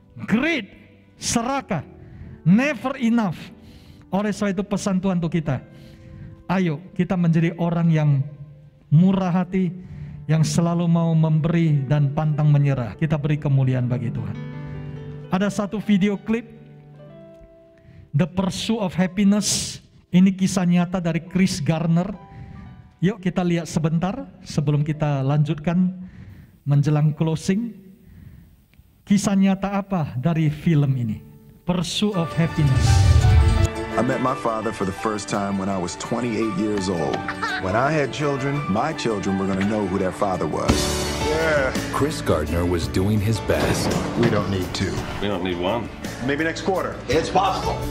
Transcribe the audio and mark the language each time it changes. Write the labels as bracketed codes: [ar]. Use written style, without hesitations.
[en] Greed, serakah, never enough. [id] Oleh sebab itu pesan Tuhan untuk kita, ayo kita menjadi orang yang murah hati, yang selalu mau memberi dan pantang menyerah. Kita beri kemuliaan bagi Tuhan. Ada satu video klip, The Pursuit of Happiness. Ini kisah nyata dari Chris Gardner. Yuk kita lihat sebentar sebelum kita lanjutkan menjelang closing. Kisah nyata apa dari film ini? [en] Pursuit of Happiness. I met my father for the first time when I was 28 years old. When I had children, my children were going to know who their father was. Yeah. Chris Gardner was doing his best. We don't need two. We don't need one. Maybe next quarter. It's possible.